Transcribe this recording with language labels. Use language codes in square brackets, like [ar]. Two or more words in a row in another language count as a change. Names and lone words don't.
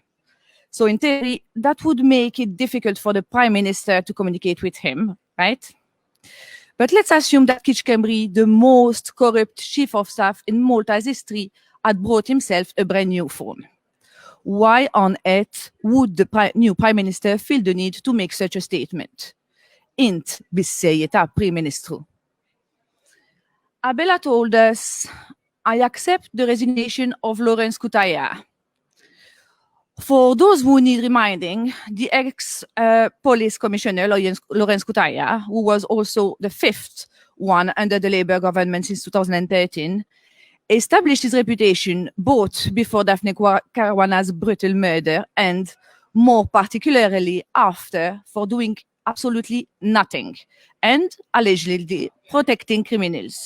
[en] So in theory, that would make it difficult for the Prime Minister to communicate with him, right? But let's assume that Kitch Cambry, the most corrupt chief of staff in Malta's history, had brought himself a brand new phone. Why on earth would the new Prime Minister feel the need to make such a statement? [mt] Int bissejjed Prim Ministru. [en] Abela told us, I accept the resignation of Lawrence Kutaya. For those who need reminding, the ex-police commissioner, Lawrence Kutaya, who was also the fifth one under the Labour government since 2013, established his reputation both before Daphne Caruana's brutal murder and, more particularly, after, for doing absolutely nothing and allegedly protecting criminals.